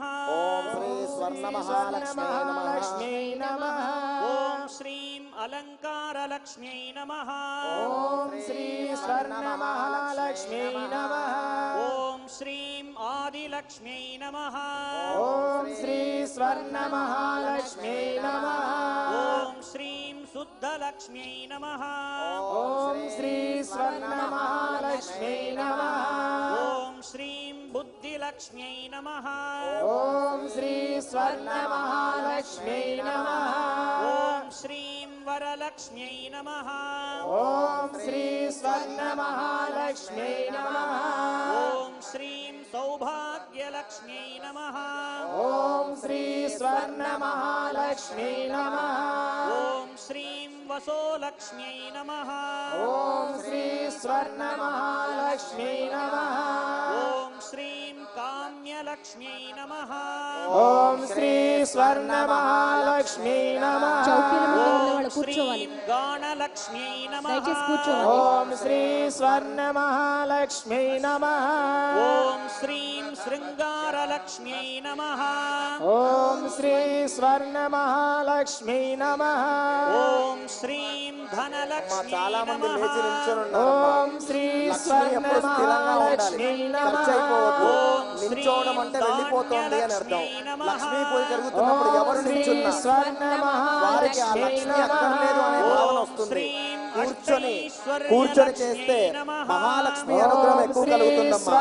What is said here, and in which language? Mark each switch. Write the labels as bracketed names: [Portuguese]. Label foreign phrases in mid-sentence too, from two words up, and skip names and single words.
[Sanskrit] ఓం శ్రీ స్వర్ణ మహాలక్ష్మీ నమః. ఓం శ్రీం అలంకారలక్ష్మ్యై నమః. ఓం శ్రీ స్వర్ణ మహాలక్ష్మీ నమః. ఓం శ్రీం ఆదిలక్ష్మ్యై నమః. ఓం శ్రీ स्वर्णमहालक्ष्म्यै नमः ఓం శ్రీం శుద్ధలక్ష్మ్యై నమః ॐ श्री स्वर्णमहालक्ष्म्यै नमः ఓం శ్రీం బుద్ధిలక్ష్మ్యై నమః ॐ श्री स्वर्णमहालक्ष्म्यै नमः ఓం శ్రీం వరలక్ష్మ్యై నమః ॐ श्री स्वर्णमहालक्ष्म्यै नमः ఓం శ్రీం సౌభాగ్యలక్ష్మ్యై నమః ॐ श्री स्वर्णमहालक्ष्म्यै नमः ఓం శ్రీం వసోలక్ష్మ్యై నమః ॐ श्री स्वर्णमहालक्ष्म्यै नमः ఓం శ్రీం కామ్యలక్ష్మ్యై నమః ॐ श्री स्वर्णमहालक्ष्म्यै नमः [Telugu] చౌకీల మీద ఉన్న వాళ్ళు [Sanskrit] ఓం [Telugu] కూర్చోవాలి. [Sanskrit] శ్రీం గాణలక్ష్మ్యై నమః [Telugu] దయచేసి కూర్చోవాలి. [Sanskrit] ॐ श्री स्वर्णमहालक्ष्म्यै नमः ఓం శ్రీం శృంగారలక్ష్మ్యై నమః ॐ श्री स्वर्णमहालक्ष्म्यै नमः ఓం శ్రీం ధనలక్ష్మ్యై [Telugu] చాలా మంది [Sanskrit] నమః [Telugu] లేచి నిల్చొని ఉన్నారమ్మా. [Sanskrit] ॐ श्री [Telugu] లక్ష్మి ఎప్పుడు స్థిరంగా ఉండాలి, [Sanskrit] स्वर्णमहालक्ष्म्यै [Telugu] ఖర్చు [Sanskrit] नमः [Telugu] అయిపోవద్దు. నిల్చోవడం అంటే వెళ్ళిపోతోంది అని అర్థం. లక్ష్మీ పూజ జరుగుతున్నప్పుడు ఎవరు నిల్చున్నా వారికి ఆ లక్ష్మి అక్కర్లేదు అనే భావన వస్తుంది. కూర్చొని చేస్తే మహాలక్ష్మి అనుగ్రహం ఎక్కువ కలుగుతుందమ్మా.